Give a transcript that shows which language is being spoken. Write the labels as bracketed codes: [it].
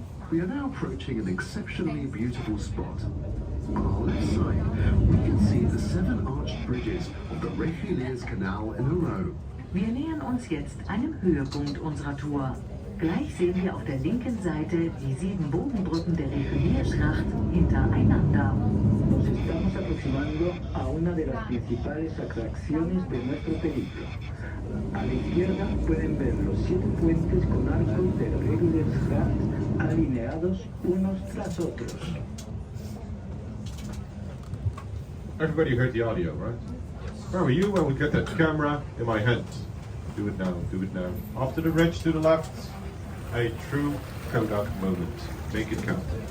[en] We are now approaching an exceptionally beautiful spot. On our left side, we can see the 7 arched bridges of the Reguliers Canal in a row. [de] Wir nähern uns jetzt einem Höhepunkt unserer Tour. Gleich sehen wir auf der linken Seite die 7 Bogenbrücken der Regulierschlacht hintereinander. [es] Nos estamos aproximando a una de las principales atracciones de nuestro periplo. A la izquierda pueden ver los 7 puentes con arcos de Reguliersgracht alineados unos tras otros. [en] Everybody heard the audio, right? Where were you when we got that camera in my hand? Do it now, do it now. After the ridge to the left, a true Kodak moment. Make it count.